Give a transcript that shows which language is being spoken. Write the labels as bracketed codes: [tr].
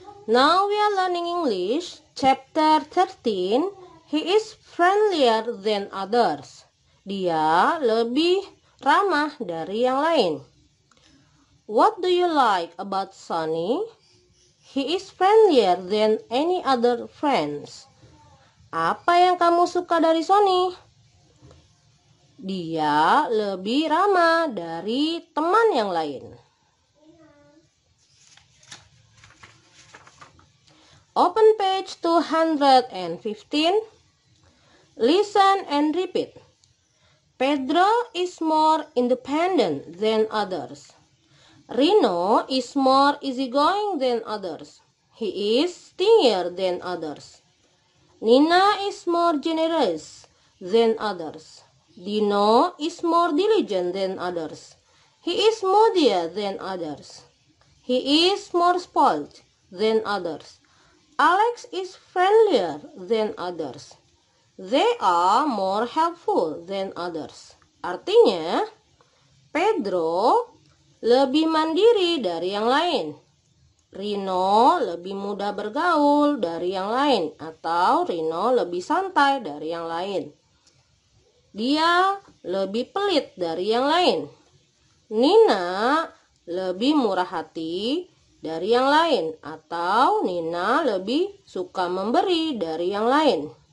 [en] Now we are learning English, chapter 13. He is friendlier than others. [id] Dia lebih ramah dari yang lain. [en] What do you like about Sonny? He is friendlier than any other friends. [id] Apa yang kamu suka dari Sonny? Dia lebih ramah dari teman yang lain. [en] Open page 215. Listen and repeat. Pedro is more independent than others. Rino is more easygoing than others. He is stingier than others. Nina is more generous than others. Dino is more diligent than others. He is moodier than others. He is more spoiled than others. Alex is friendlier than others. They are more helpful than others. [id] Artinya, Pedro lebih mandiri dari yang lain. Rino lebih mudah bergaul dari yang lain, atau Rino lebih santai dari yang lain. Dia lebih pelit dari yang lain. Nina lebih murah hati dari yang lain, atau Nina lebih suka memberi dari yang lain.